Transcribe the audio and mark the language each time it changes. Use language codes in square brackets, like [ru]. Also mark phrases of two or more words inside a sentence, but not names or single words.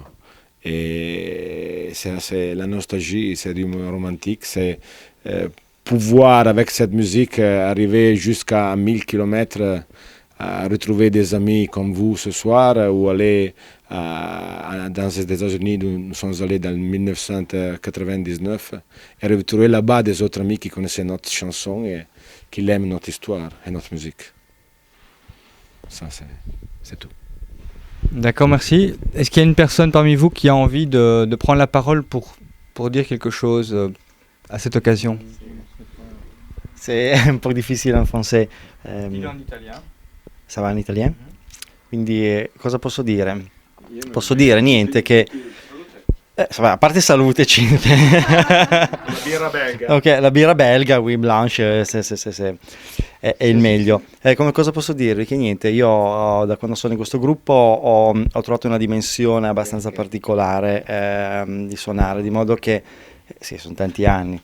[fr] Et c'est la nostalgie, c'est du romantique, c'est pouvoir avec cette musique arriver jusqu'à 1000 km à retrouver des amis comme vous ce soir ou aller dans les États-Unis, nous sommes allés dans 1999 et retrouver là-bas des autres amis qui connaissaient notre chanson et qui aiment notre histoire et notre musique. Ça, c'est tout. D'accord, merci. Est-ce qu'il y a une personne parmi vous qui a envie de prendre la parole pour dire quelque chose à cette occasion? C'est un po' difficile in français. Dis-le en italien. Ça va in italien? [it] Quindi cosa posso dire? Posso dire niente che... a parte salute, Cinte. La birra belga. Ok, la birra belga, oui, Blanche, è il meglio. Come cosa posso dirvi? Che niente, io da quando sono in questo gruppo ho trovato una dimensione abbastanza particolare di suonare, di modo che, sì, sono tanti anni.